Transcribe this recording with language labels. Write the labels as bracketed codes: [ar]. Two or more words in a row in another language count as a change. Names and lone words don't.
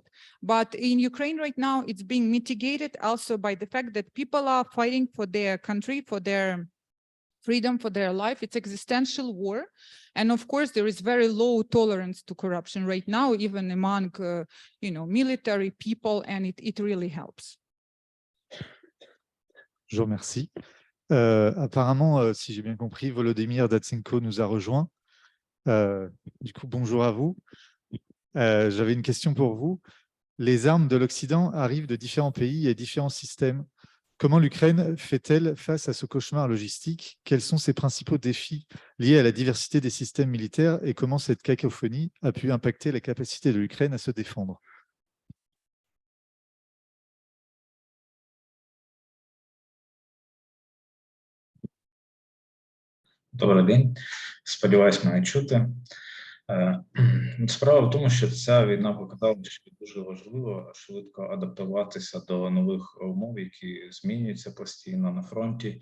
[en] But in Ukraine right now, it's being mitigated also by the fact that people are fighting for their country, for their freedom, for their life. It's existential war. And of course, there is very low tolerance to corruption right now, even among, military people, and it really helps. [fr] Je vous remercie. Apparemment, si j'ai bien compris, Volodymyr Datsenko nous a rejoints. Du coup, bonjour à vous. J'avais une question pour vous. Les armes de l'Occident arrivent de différents pays et différents systèmes. Comment l'Ukraine fait-elle face à ce cauchemar logistique? Quels sont ses principaux défis liés à la diversité des systèmes militaires et comment cette cacophonie a pu impacter la capacité de l'Ukraine à se défendre? [uk] Добрий день, сподіваюсь, мене чути. Справа в тому, що ця війна показала, що дуже важливо швидко адаптуватися до нових умов, які змінюються постійно на фронті.